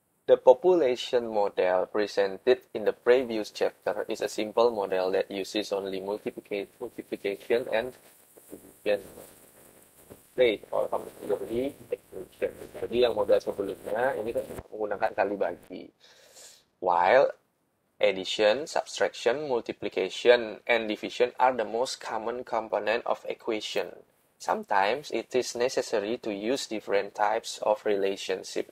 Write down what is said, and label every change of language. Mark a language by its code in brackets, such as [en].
[en] The population model presented in the previous chapter is a simple model that uses only multiplication and division rate or combinatory expression. [id] Jadi yang model sebelumnya ini kan menggunakan kali bagi. [en] While addition, subtraction, multiplication, and division are the most common component of equation. Sometimes it is necessary to use different types of relationship.